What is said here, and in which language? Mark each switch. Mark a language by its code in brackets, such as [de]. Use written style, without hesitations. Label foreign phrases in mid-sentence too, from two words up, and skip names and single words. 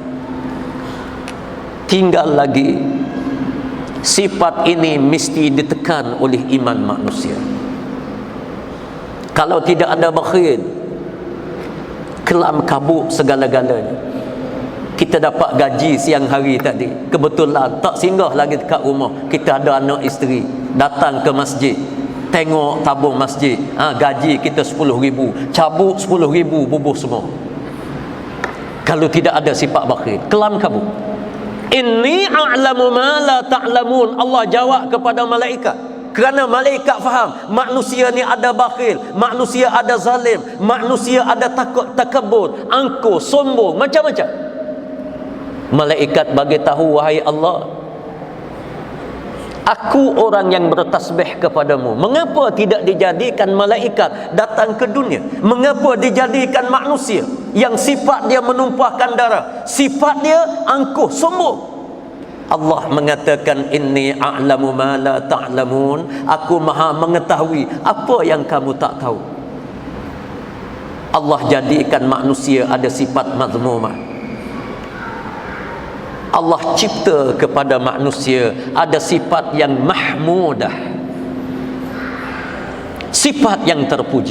[ms] Tinggal lagi, sifat ini mesti ditekan oleh iman manusia. Kalau tidak ada bakhil, kelam kabut segala-galanya. Kita dapat gaji siang hari tadi, kebetulan tak singgah lagi dekat rumah, kita ada anak isteri, datang ke masjid, tengok tabung masjid, gaji kita 10,000, cabut 10,000, bubuh semua. Kalau tidak ada sifat bakhil, kelam kabut. [ar] إني أعلم ما لا تعلمون. [ms] Allah jawab kepada malaikat, kerana malaikat faham manusia ni ada bakhil, manusia ada zalim, manusia ada takabur, angkuh, sombong, macam-macam. Malaikat bagi tahu, wahai Allah, aku orang yang bertasbih kepadamu. Mengapa tidak dijadikan malaikat datang ke dunia? Mengapa dijadikan manusia yang sifat dia menumpahkan darah, sifat dia angkuh, sombong? Allah mengatakan, [ar] إني أعلم ما لا تعلمون. [ms] Aku maha mengetahui apa yang kamu tak tahu. Allah jadikan manusia ada sifat mazmumah. Allah cipta kepada manusia ada sifat yang mahmudah, sifat yang terpuji.